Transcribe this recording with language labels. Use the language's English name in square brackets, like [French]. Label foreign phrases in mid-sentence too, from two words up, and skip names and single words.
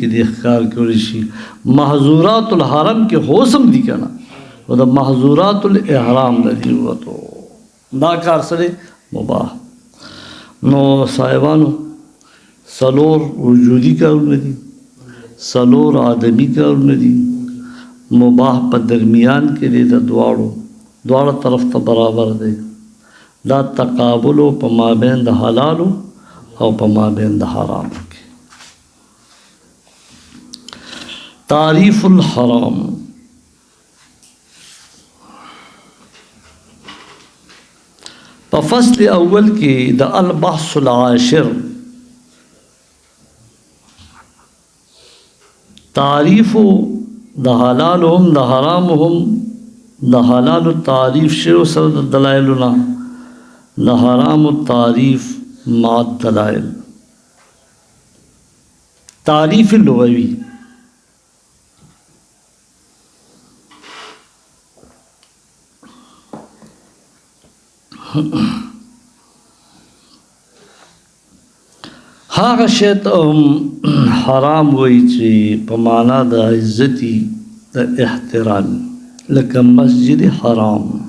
[Pashto] دی ښکار کولی شي [Arabic] محظورات الحرم [Pashto] کې خو اوس هم دي که نه و د [Arabic] محظورات الاحرام [Pashto] نه دي ووتو دا کار څه دی مباح نو صاحبانو څلور وجودي کارونه دي څلور آدمي کارونه دي مباح په درمیان کې دی د دواړو طرف ته برابر دی دا تقابل په مابین د حلالو او په مابین د حرامو کې [Arabic] تعریف الحرام [Pashto] په فصل اول کې د [Arabic] البحث العاشر [Pashto] تعریف د حلال هم د حرام هم د حلال تعریف شو سره د دلایل نه د حرام تعریف [Arabic] مع الدلائل [Pashto] تعریف لغوي هغه شی ته حرام وایي چې په معنا د عزتي د احترام لکه مسجد حرام